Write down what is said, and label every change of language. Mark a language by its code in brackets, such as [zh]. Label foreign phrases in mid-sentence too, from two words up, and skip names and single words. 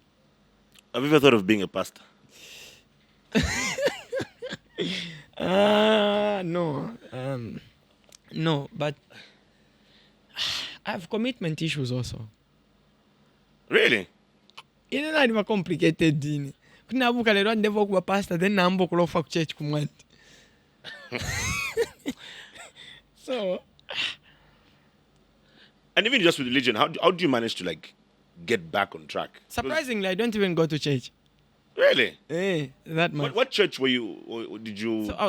[en] Have you ever thought of being a pastor? No. No, but I have commitment issues also. Really? It's not complicated. [ny] Kunabuka lero ndevo kuba pastor, then nambo kulofa ku church kumwanti. [en] So, and even just with religion, how do you manage to like get back on track? Surprisingly, I don't even go to church. Really? That much. What church did you So